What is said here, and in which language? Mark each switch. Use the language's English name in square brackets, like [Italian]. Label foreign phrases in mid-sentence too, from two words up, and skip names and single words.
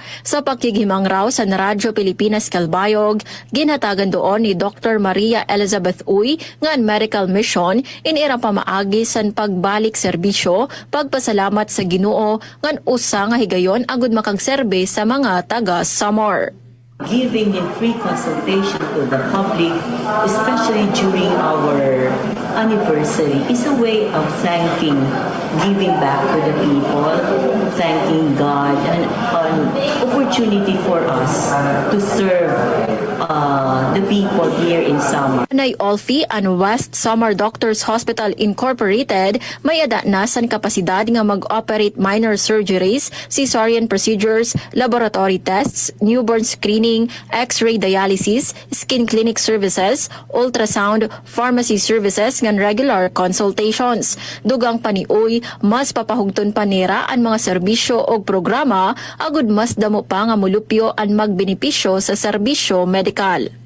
[Waray] Sa pakighimang raw sa Radyo Pilipinas Calbayog, ginhatagan doon ni Dr. Maria Elizabeth Uy nga [English] medical mission [Waray] inira pamaagi san pagbalik serbisyo pagpasalamat sa Ginoo ngan usa nga higayon agud makagserbe sa mga taga Samar. [English] Giving in free consultation to the public, especially during our anniversary, is a way of thanking, giving back to the people, thanking God, and an opportunity for us to serve the people here in Samar. [Waray] Nay Olfi ang West Samar Doctors Hospital Incorporated may ada na san kapasidad nga mag-operate [English] minor surgeries, cesarean procedures, laboratory tests, newborn screening, X-ray dialysis, skin clinic services, ultrasound, pharmacy services ngan regular consultations. [Waray] Dugang paniuy, mas papahugton panira ang mga serbisyo o programa agud mas damo pa nga mulupyo ang magbenepisyo sa serbisyo medikal.